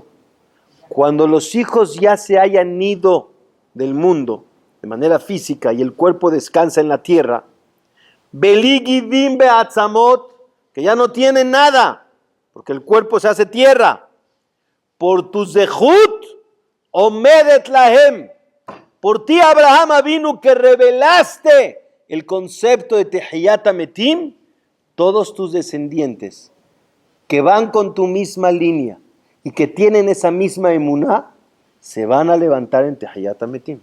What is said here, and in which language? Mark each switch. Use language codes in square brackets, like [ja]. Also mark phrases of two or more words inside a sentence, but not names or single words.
[es] Cuando los hijos ya se hayan ido del mundo de manera física y el cuerpo descansa en la tierra, [he] בגידים בעצמות, [es] que ya no tienen nada, porque el cuerpo se hace tierra, por tu [he] זכות עומדת להם, [es] por ti Abraham Avinu que revelaste el concepto de [he] תחיית המתים, [es] todos tus descendientes que van con tu misma línea y que tienen esa misma emuná, se van a levantar en [he] תחיית המתים.